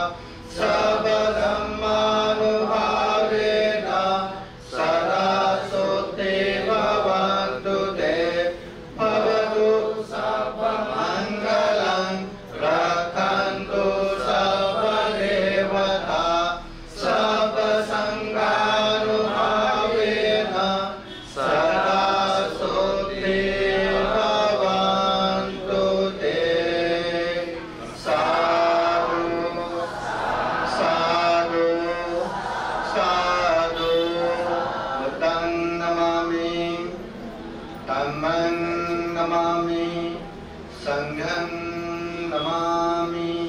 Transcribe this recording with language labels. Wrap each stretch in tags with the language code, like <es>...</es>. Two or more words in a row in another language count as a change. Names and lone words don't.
<pi>सर्वधर्मानुभावेन सदा स्तुति भवन्तु ते भवतु सर्वमङ्गलं रक्षन्तु सर्वदेवता सर्वसङ्घानुभावेन सदा स्तुति भवन्तु ते साधु साधु साधु बुद्धं नमामि धम्मं नमामि संघं नमामि</pi>